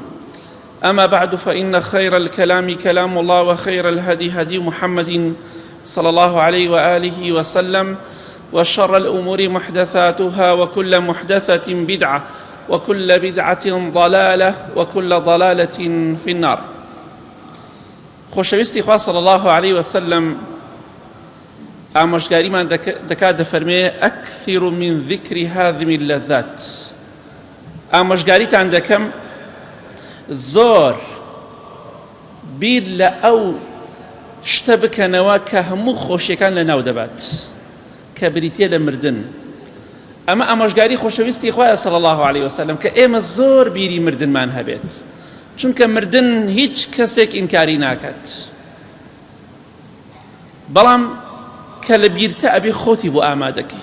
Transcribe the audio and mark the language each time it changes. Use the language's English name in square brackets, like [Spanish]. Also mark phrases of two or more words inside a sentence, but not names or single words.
[Arabic] أما بعد، فإن خير الكلام كلام الله، وخير الهدي هدي محمد صلى الله عليه وآله وسلم، وشر الأمور محدثاتها، وكل محدثة بدعة، وكل بدعة ضلالة، وكل ضلالة في النار. [Central Kurdish] خۆشەویستی خوا [Arabic] صلی الله عليه وسلم [Central Kurdish] ئامۆژگاریمان دەکات دەفەرمێ [Arabic] ئەکثر من ذکر هذه اللذات. [Central Kurdish] ئامۆژگاریتان دەکەم زۆر بیر لە ئەو شتە بکەنەوە کە هەموو خۆشیەکان لە ناو دەبات، کە بریتیە لە مردن. ئەمە ئامۆژگاری خۆشەویستی خوایە [Arabic] صلی الله عليه وسلم [Central Kurdish] کە ئێمە زۆر بیری مردنمان هەبێت، چونکە مردن هیچ کەسێک ئینکاری ناکات، بەڵام کە لە بیرتە ئەبێ خۆتی بۆ ئامادەکەی.